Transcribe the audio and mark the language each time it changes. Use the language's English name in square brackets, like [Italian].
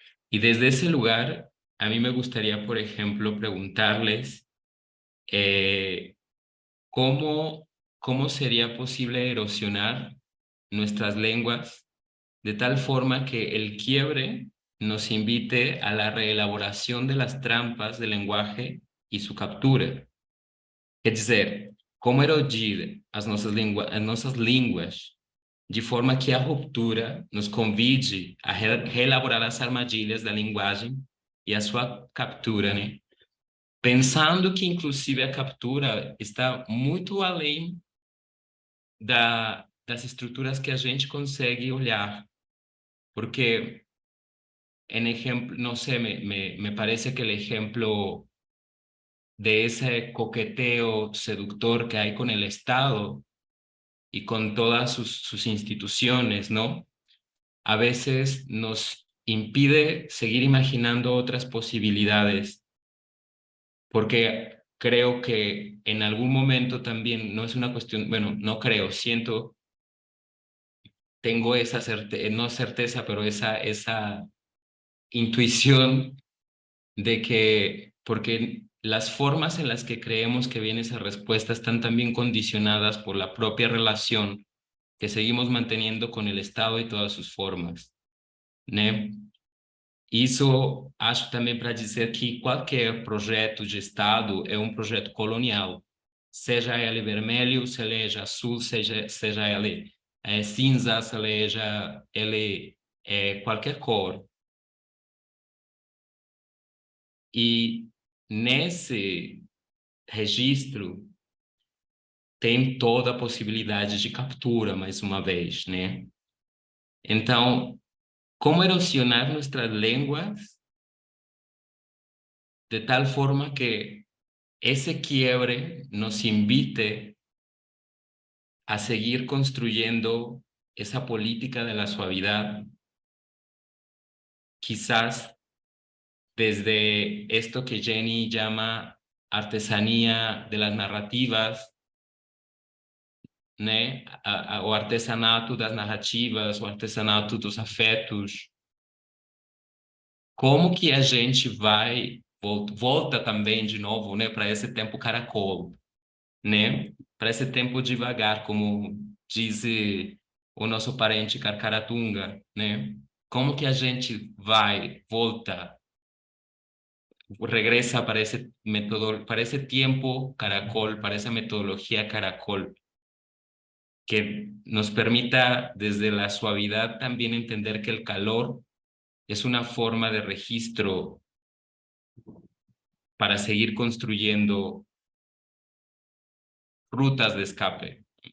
[Spanish] Y desde ese lugar, a mí me gustaría, por ejemplo, preguntarles eh, cómo, cómo sería posible erosionar nuestras lenguas de tal forma que el quiebre nos invite a la reelaboración de las trampas del lenguaje y su captura. [Portuguese] Quer dizer, como erodir as nossas línguas de forma que a ruptura nos convide a reelaborar as armadilhas da linguagem e a sua captura, né? Pensando que, inclusive, a captura está muito além das estruturas que a gente consegue olhar, porque [Spanish] en ejemplo, no sé, me parece que el ejemplo de ese coqueteo seductor que hay con el Estado y con todas sus instituciones, ¿no? A veces nos impide seguir imaginando otras posibilidades, porque creo que en algún momento también, no es una cuestión, bueno, no creo, siento, tengo esa certeza, no certeza, pero esa intuición de que, porque las formas en las que creemos que viene esa respuesta están también condicionadas por la propia relación que seguimos manteniendo con el Estado y todas sus formas, né? [Portuguese] Isso acho também para dizer que qualquer projeto de Estado é um projeto colonial, seja ele vermelho, seja azul, seja ele cinza, seja ele qualquer cor. E nesse registro tem toda a possibilidade de captura, mais uma vez, né? [Spanish] Então, como erosionar nuestras lenguas de tal forma que ese quiebre nos invite a seguir construyendo esa política de la suavidad, quizás desde esto que Jenny llama artesanía de las narrativas, né? [Portuguese] O artesanato das narrativas, o artesanato dos afetos. Como que a gente vai, volta também de novo, né, para esse tempo caracol, né? Para esse tempo devagar, como diz o nosso parente Carcaratunga, né? Como que a gente vai, volta, [Spanish] regresa para ese método, para ese tiempo caracol, para esa metodología caracol, que nos permita desde la suavidad también entender que el calor es una forma de registro para seguir construyendo rutas de escape.